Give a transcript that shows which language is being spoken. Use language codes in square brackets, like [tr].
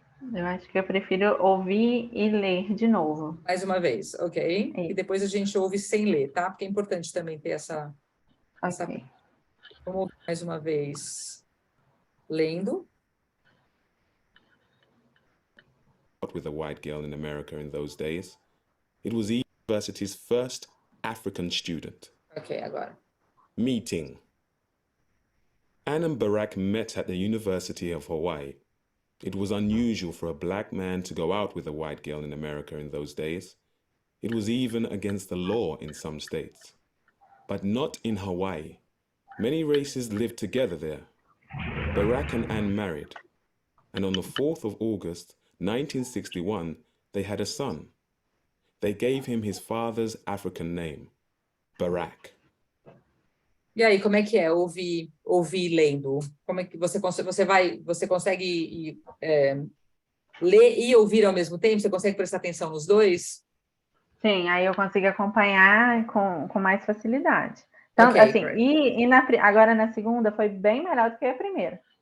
[pt] Eu acho que eu prefiro ouvir e ler de novo. Mais uma vez, ok? E depois a gente ouve sem ler, tá? Porque é importante também ter essa... Ok. Vamos ouvir mais uma vez. Lendo. [en] With a white girl in America in those days. It was the university's first African student. [pt] Ok, agora. [en] Meeting. Ann and Barack met at the University of Hawaii. It was unusual for a black man to go out with a white girl in America in those days. It was even against the law in some states. But not in Hawaii. Many races lived together there. Barack and Ann married, and on the 4th of August, 1961, they had a son. They gave him his father's African name, Barack. [pt] E aí, como é que é ouvir lendo? Como é que você consegue ler e ouvir ao mesmo tempo? Você consegue prestar atenção nos dois? Sim, aí eu consigo acompanhar com mais facilidade. Então, okay, assim, agora na segunda foi bem melhor do que a primeira.